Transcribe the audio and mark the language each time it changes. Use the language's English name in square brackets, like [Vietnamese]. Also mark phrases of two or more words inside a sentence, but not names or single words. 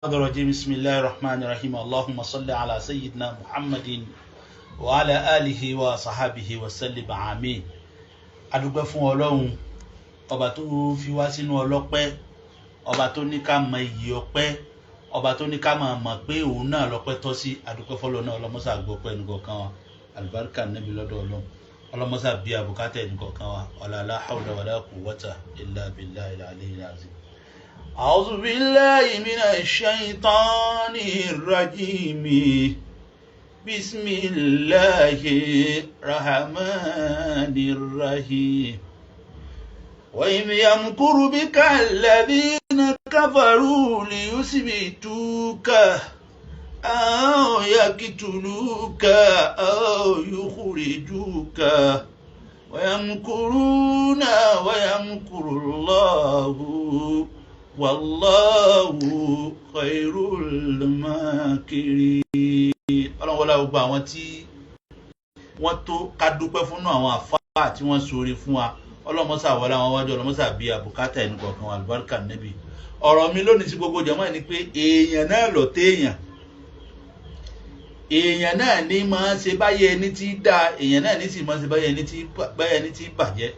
[Arabic] الرجيم بسم الله الرحمن الرحيم اللهم صل على سيدنا محمد وعلى آله وصحبه وسلم آمين. [Yoruba] adúpẹ́ fún Ọlọ́run ọba tó fi wá sínú ọlọ́pẹ́, ọba tó ní ká mọ iyì ọpẹ́, ọba tó ní ká mọ̀ pé òun náà lọ́pẹ́ tọ́ sí. adúpẹ́ fọ́lọ́run náà ọlọ́mọ́sà gbọ́pẹ́ nìkọ̀ọ̀kan wa, àlùbáríkà Nábì lọ́dọ̀ Ọlọ́run, ọlọ́mọ́sà bí àbùkátà nìkọ̀ọ̀kan wa, [Arabic] لا حول ولا قوة إلا بالله العلي العظيم. أعوذ بالله من الشيطان الرجيم بسم الله الرحمن الرحيم وإذ يمكر بك الذين كفروا ليثبتوك أو يقتلوك أو يخرجوك ويمكرون ويمكر الله والله خير الماكرين. [Yoruba] Ọlọ́run wọlá gbogbo àwọn tí wọ́n tó ká dúpẹ́ fún àwọn àfáà tí wọ́n ṣoore fún wa. Ọlọ́mọ́sà wọlá wọn wájú, ọlọ́mọ́sà bí àbùkátà ẹni kọ̀ọ̀kan wa, àlùbáríkà Nábì. ọ̀rọ̀ mi lónìí sí gbogbo jàmáà ni pé èèyàn náà lọ téèyàn, èèyàn náà ní máa ṣe báyé ẹni tí dá, èèyàn náà ní sì máa ṣe báyé ẹni tí bàjẹ́.